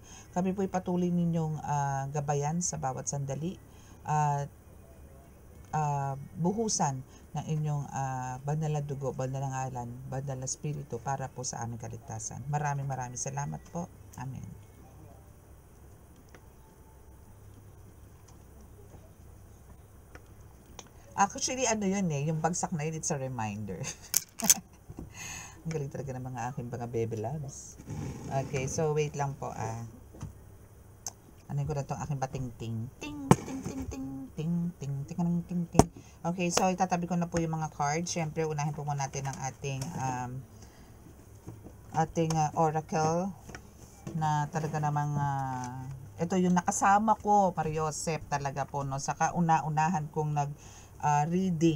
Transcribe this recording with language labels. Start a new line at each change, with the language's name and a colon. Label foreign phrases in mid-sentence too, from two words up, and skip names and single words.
Filipino: Kami po patuloy ninyong gabayan sa bawat sandali, buhusan ng inyong banal na dugo, banal na ngalan, banal na spirito para po sa aming kaligtasan. Maraming salamat po. Amen. Actually, ano yun yung bagsak na yun,
English: it's a reminder.
Filipino: Ang galing talaga ng mga aking mga
English: baby loves. Okay, so wait
Filipino: lang po ano ko na itong aking bating-ting. Ting, ting, ting, ting, ting, ting, ting, ting, ting, ting.
English: Okay, so
Filipino: itatabi ko na po yung mga cards. Siyempre, unahin po muna natin ang ating oracle na talaga namang ito yung nakasama ko, Mariosep talaga po, no? Saka unahan kong reading.